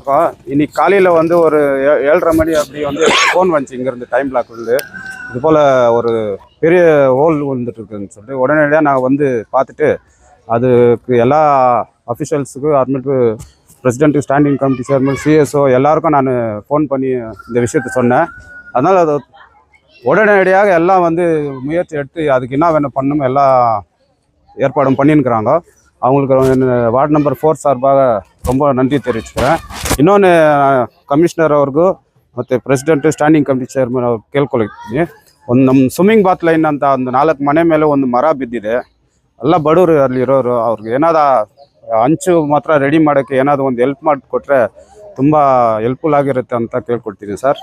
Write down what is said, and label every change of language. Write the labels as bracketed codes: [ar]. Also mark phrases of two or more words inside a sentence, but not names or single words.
[ta] இன்னைக்கு காலையில் வந்து ஒரு 7:30 மணி அப்படி வந்து ஃபோன் வந்துச்சு இங்கேருந்து, டைம் பிளாக் வந்து இது போல் ஒரு பெரிய ஹோல் வந்துட்டு இருக்குன்னு சொல்லிட்டு உடனடியாக நான் வந்து பார்த்துட்டு அதுக்கு எல்லா அஃபிஷியல்ஸுக்கு, அப்புறமேட்டு பிரசிடென்ட்டு, [en] standing committee chairman, [ta] சிஎஸ்ஓ எல்லாருக்கும் நான் ஃபோன் பண்ணி இந்த விஷயத்த சொன்னேன். அதனால் அது உடனடியாக எல்லாம் வந்து முயற்சி எடுத்து அதுக்கு என்ன வேணும் பண்ணணும் எல்லா ஏற்பாடும் பண்ணியிருக்கிறாங்க. அவங்களுக்கு [en] ward number [ta] 4 சார்பாக ரொம்ப நன்றி தெரிவிச்சுக்கிறேன். [kn] ಇನ್ನೊಂದು ಕಮಿಷನರ್ ಅವ್ರಿಗೂ ಮತ್ತು [en] president standing committee chairman [kn] ಅವ್ರು ಕೇಳ್ಕೊಳ್ತೀನಿ. ಒಂದು ನಮ್ಮ [en] swimming bath line [kn] ಅಂತ ಒಂದು 4 ಮನೆ ಮೇಲೆ ಒಂದು ಮರ ಬಿದ್ದಿದೆ. ಎಲ್ಲ ಬಡವರು ಅಲ್ಲಿರೋರು, ಅವ್ರಿಗೆ ಏನಾದ ಹಂಚು ಮಾತ್ರ ರೆಡಿ ಮಾಡೋಕ್ಕೆ ಏನಾದರೂ ಒಂದು ಹೆಲ್ಪ್ ಮಾಡಿಕೊಟ್ರೆ ತುಂಬ ಹೆಲ್ಪ್ಫುಲ್ ಆಗಿರುತ್ತೆ ಅಂತ ಕೇಳ್ಕೊಳ್ತೀನಿ ಸರ್.